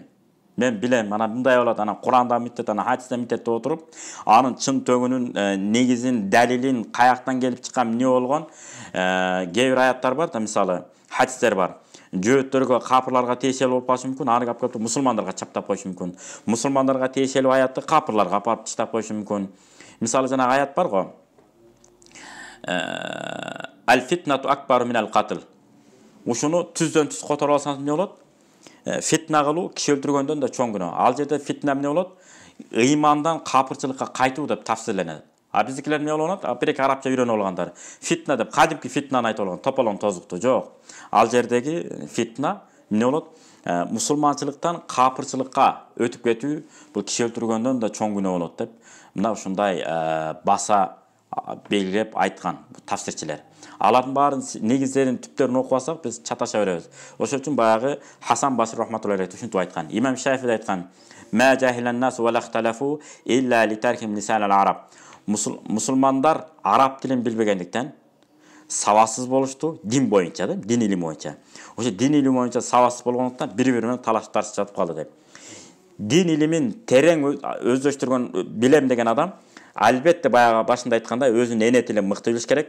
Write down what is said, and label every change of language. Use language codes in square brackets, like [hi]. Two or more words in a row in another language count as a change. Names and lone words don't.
[ky] Мен билем, ана мындай болот, ана Куранда миттет, ана хадисте миттет отуруп, анын чын төгүнүн негизин, далилин, каяктан келип чыккан эмне болгон? Кээ бир аяттар бар да, мисалы, хадистер бар. Жөөттөргө, капырларга тиешелүү болуп калышы мүмкүн, аны кап мусулмандарга чаптап коюшу мүмкүн. Мусулмандарга тиешелүү аятты капырларга апарып таштап коюшу мүмкүн. Мисалы жана аят бар го. [ar] الفتنة أكبر من القتل. [ky] Ушуну түздөн түз которуп алсаңыз эмне болот? Фитна кылуу киши өлтүргөндөн да чоң күнөө. Ал жерде фитна эмне болот? Ыймандан капырчылыкка кайтуу деп тафсирленет. А биздикилер эмне болот? Бирок арабча үйрөнүп алгандар. Фитна деп кадимки фитнаны айтып алган, тополон тозукту жок. Ал жердеги фитна эмне болот? Мусулманчылыктан капырчылыкка өтүп кетүү, бул киши өлтүргөндөн да чоң күнөө болот деп. Мына ушундай баса [kk] белгілеп айтқан [ky] тафсирчилер. [kk] Алардың барын негіздерін түптерін оқып алсақ, біз чаташа береміз. [ky] Ошол үчүн баягы Хасан Басри [ar] رحمة الله عليه [ky] ушинтип айткан. [ar] Имам Шафии айтқан: "ما جهل الناس ولا اختلفوا إلا لتركهم لسان العرب." [ky] Мусулмандар араб тилин билбегендиктен сабатсыз болушту, дин боюнча да, дин илими боюнча. Ошо дин илими боюнча сабатсыз болгондуктан бири-бири менен талаш тартышып жатып калды деп. Дин илимин терең өздөштүргөн билем деген адам албетте баягы башында айткандай өзүнүн эне тилин мыкты билиш керек.